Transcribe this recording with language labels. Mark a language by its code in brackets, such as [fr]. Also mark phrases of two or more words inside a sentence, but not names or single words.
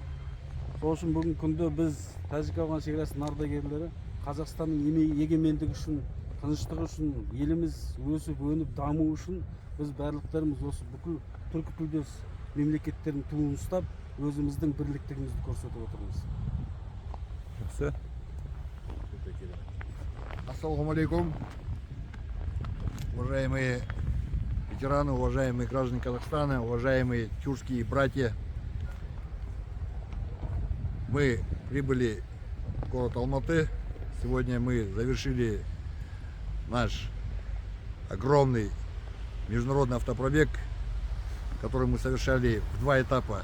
[kk] Сол үшін бүгін күнде біз Тәжік Ауған шекарасының ардагерлері Қазақстанның егемендігі үшін, тыныштығы үшін, еліміз өсіп, өніп, даму үшін біз барлықтарымыз осы бүкіл түркітілдес мемлекеттердің туын ұстап, өзіміздің бірліктігімізді көрсетіп отырмыз. Жақсы. [ar] السلام عليكم, [ru] уважаемые ветераны, уважаемые граждане Казахстана, уважаемые тюркские братья. Мы прибыли в город Алматы. Сегодня мы завершили наш огромный международный автопробег, который мы совершали в 2 этапа.